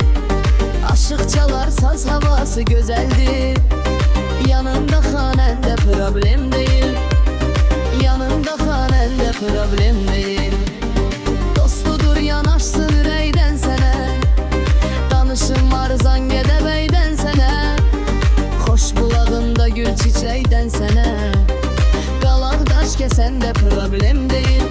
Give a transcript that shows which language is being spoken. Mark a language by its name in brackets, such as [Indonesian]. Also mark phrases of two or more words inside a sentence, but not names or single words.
[Turkish] Aşık çalar saz havası güzeldir. Yanında hanende problem değil, yanında hanende problem değil. [Azerbaijani] Dostudur yanaşsın ürəkdən sənə, danışım var Zangedəbəydən sənə. Xoş bulağında gül çiçəkdən sənə, qalan daş kəsəndə [Turkish] problem değil,